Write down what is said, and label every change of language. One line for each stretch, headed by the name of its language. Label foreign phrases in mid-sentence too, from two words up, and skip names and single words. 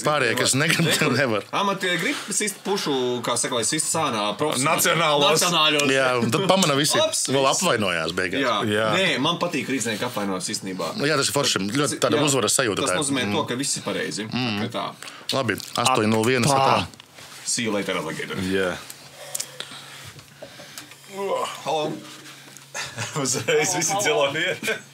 Latvian: pārējie, kas negrib, tie nevar. Amati grib sist pušu, kā saka, lai sist sānā Nacionālos. Jā, un tad pamana visi vēl apvainojās beigās. Jā. Nē, man patīk rīznieki apvainojas īstenībā. Jā, tas ir forši. Ļoti tāda uzvaras sajūta. Tas nozīmē to, ka viss ir pareizi. Labi, 8:01.
English: See you later, alligator.
Latvian: Jā. Halo. Uzreiz visi cilvēki.